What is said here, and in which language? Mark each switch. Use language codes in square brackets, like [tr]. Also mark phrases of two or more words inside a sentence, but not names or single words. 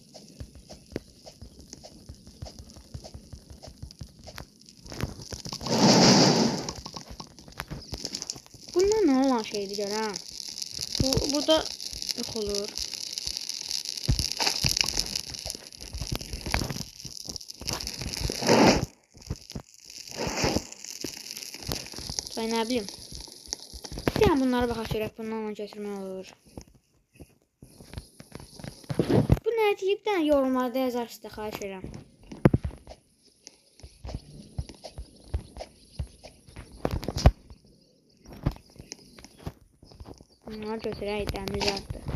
[tr] Bunlar ne olan şeydir görəm? Burada yok olur. Ben ne bileyim. [az] Yani bunlara baxaq görək, bundan götürmək olur. Bu nə deyib də yorumlarda yazarsınız da, xahiş edirəm. Bunları götürək, dəmir yazdı.